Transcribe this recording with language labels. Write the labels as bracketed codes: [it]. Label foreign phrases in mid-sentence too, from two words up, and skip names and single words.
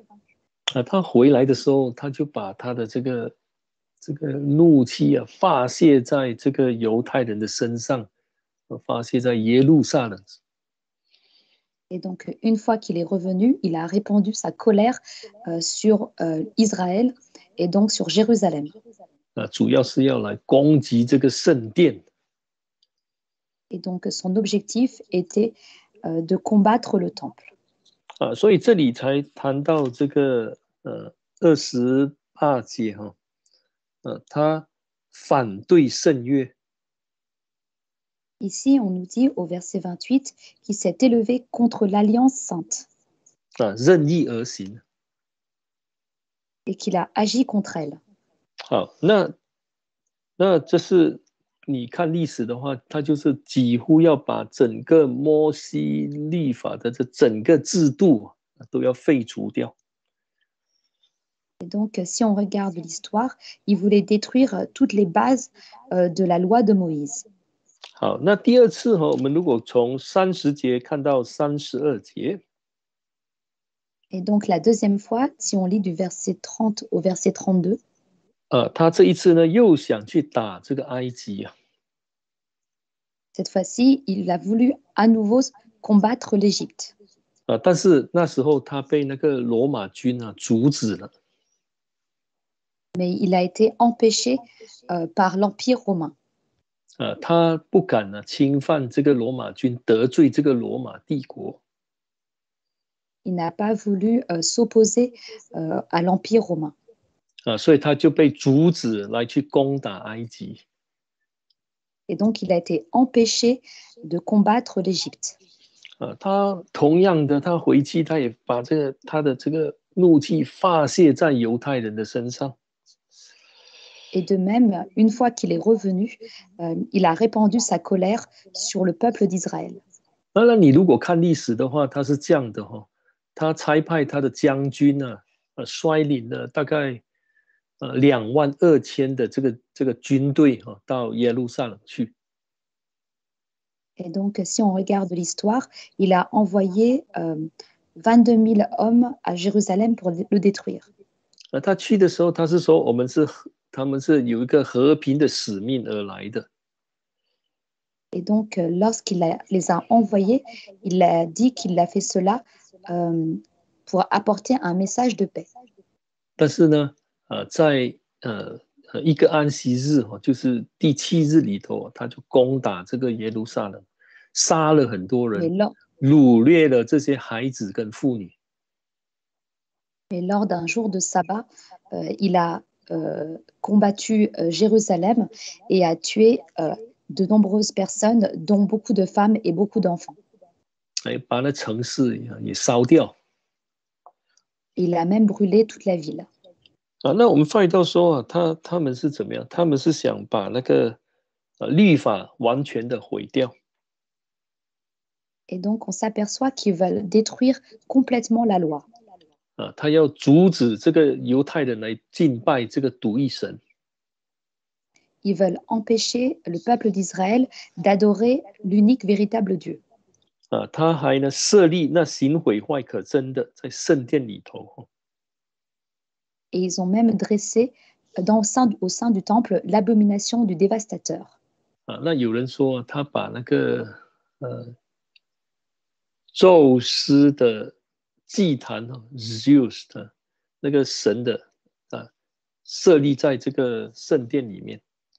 [zh] 他回来的时候，他就把他的这个怒气发泄在这个犹太人的身上，发泄在耶路撒冷。 [fr] Et donc, une fois qu'il est revenu, il a répandu sa colère sur Israël et donc sur Jérusalem. [zh] 主要是要来攻击这个圣殿。 [fr] Et donc, son objectif était de combattre le temple. [zh] 所以这里才谈到这个28节他反对圣约。 [fr] Ici, on nous dit au verset 28 qu'il s'est élevé contre l'Alliance sainte. [zh] 任意而行。 [fr] Et qu'il a agi contre elle. [zh] 好，那这是你看历史的话，它就是几乎要把整个摩西律法的这整个制度都要废除掉。 [fr] Et donc, si on regarde l'histoire, il voulait détruire toutes les bases de la loi de Moïse. [zh] 好，那第二次我们如果从30节看到32节。 [fr] Et donc, la deuxième fois, si on lit du verset 30 au verset 32, [zh] 他这一次呢，又想去打这个埃及 [fr] cette fois-ci, il a voulu à nouveau combattre l'Égypte. [zh] 但是那时候他被那个罗马军阻止了。 [fr] Mais il a été empêché par l'Empire romain. [zh] 他不敢侵犯这个罗马军，得罪这个罗马帝国。 [fr] Il n'a pas voulu s'opposer à l'Empire romain. [zh] 所以他就被阻止来去攻打埃及。 [fr] Et donc, il a été empêché de combattre l'Égypte. [zh] 他同样的，他回去，他也把他的这个怒气发泄在犹太人的身上。 [fr] Et de même, une fois qu'il est revenu, il a répandu sa colère sur le peuple d'Israël. [zh] 当然，你如果看历史的话，他是这样的他差派他的将军率领了大概22000的这个军队到耶路撒冷去。 [fr] Et donc, si on regarde l'histoire, il a envoyé 22 000 hommes à Jérusalem pour le détruire. [zh] 他去的时候，他是说他们是有一个和平的使命而来的。 [fr] Et donc, les a envoyés, il a dit qu'il a fait cela pour apporter un message de paix. [zh] 但是呢，在一个安息日就是第7日里头，他就攻打这个耶路撒冷，杀了很多人，掳掠了这些孩子跟妇女。 [fr] Et lors d'un jour de sabbat, il a combattu Jérusalem et a tué de nombreuses personnes, dont beaucoup de femmes et beaucoup d'enfants. [zh] 把那城市也烧掉。 [fr] Il a même brûlé toute la ville. [zh] 那我们发觉到说他们是怎么样？他们是想把那个律法完全的毁掉。 [fr] Et donc, on s'aperçoit qu'ils veulent détruire complètement la loi. [zh] 他要阻止这个犹太人来敬拜这个独一神。 [fr] Ils veulent empêcher le peuple d'Israël d'adorer l'unique véritable Dieu. [zh] 他还呢设立那行毁坏可憎的在圣殿里头。 [fr] Et ils ont même dressé au sein du temple l'abomination du dévastateur. [zh] 那有人说他把那个宙斯的祭坛Zeus 的那个神的设立在这个圣殿里面。